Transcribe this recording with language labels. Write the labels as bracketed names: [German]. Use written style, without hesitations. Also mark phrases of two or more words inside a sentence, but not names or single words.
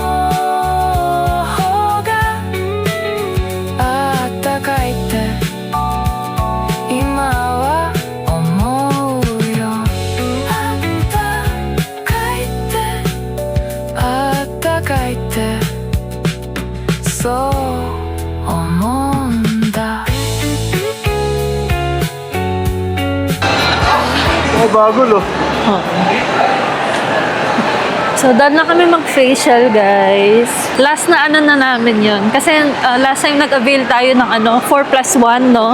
[Japanese] 方があったかいって今は思うよあったかいってあったかいってそう思うんだ [Filipino] Oh, bago lo. So, done na kami mag-facial, guys. Last na na namin yon. Kasi [English] last time [Filipino] nag-avail tayo ng 4+1, no?